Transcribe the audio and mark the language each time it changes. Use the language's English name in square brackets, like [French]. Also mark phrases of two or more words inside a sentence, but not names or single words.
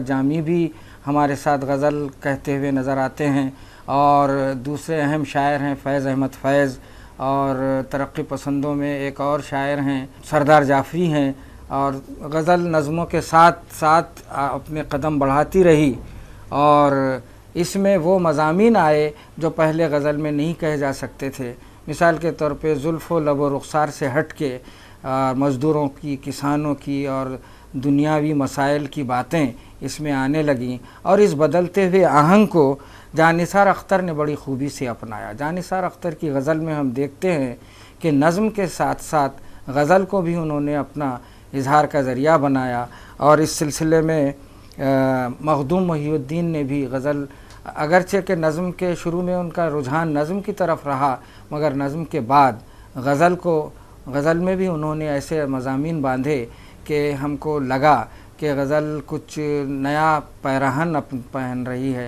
[Urdu] جامی بھی ہمارے ساتھ غزل کہتے ہوئے نظر آتے ہیں، اور دوسرے اہم شاعر ہیں فیض احمد فیض، اور ترقی پسندوں میں ایک اور شاعر ہیں سردار جعفری ہیں، اور غزل نظموں کے ساتھ ساتھ اپنے قدم بڑھاتی رہی، اور اس میں وہ مضامین آئے جو پہلے غزل میں نہیں کہے جا سکتے تھے۔ مثال کے طور پہ زلف و لب و رخسار سے ہٹ کے مزدوروں کی، کسانوں کی اور دنیاوی مسائل کی باتیں اس میں آنے لگیں، اور اس بدلتے ہوئے آہنگ کو جانثار اختر نے بڑی خوبی سے اپنایا۔ جانثار اختر کی غزل میں ہم دیکھتے ہیں کہ نظم کے ساتھ ساتھ غزل کو بھی انہوں نے اپنا اظہار کا ذریعہ بنایا، اور اس سلسلے میں مخدوم محی الدین نے بھی غزل، اگرچہ کہ نظم کے شروع میں ان کا رجحان نظم کی طرف رہا، مگر نظم کے بعد غزل میں بھی انہوں نے ایسے مضامین باندھے کہ ہم کو لگا کہ غزل کچھ نیا پیراہن پہن رہی ہے۔